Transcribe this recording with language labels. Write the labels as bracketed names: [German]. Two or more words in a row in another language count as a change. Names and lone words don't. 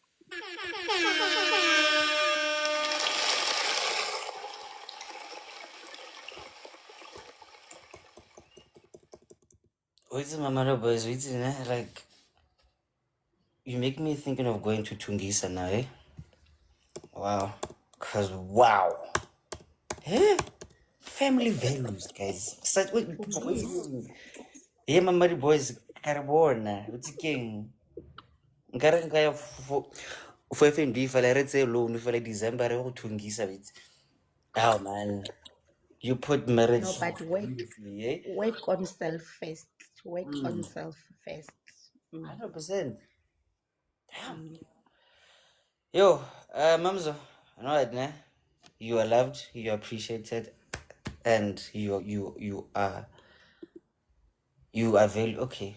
[English] Wait, Mama boys, wait, like, you make me thinking of going to Tungisa now, eh? Wow. Cause wow. Eh? Family values, guys. Such wait, yeah, Mama boys, Carabona, what's the king? [Tswana] Nkare nka ya for FNB fela re tse loan fela December re go Tungisa with. [English] Oh man. You put marriage No, so but beautifully, eh? work on self first. Work on Mm. self first. 100%. Damn. Mm. Yo, Mamzo, you know what, ne? You are loved, you are appreciated, and you are very okay.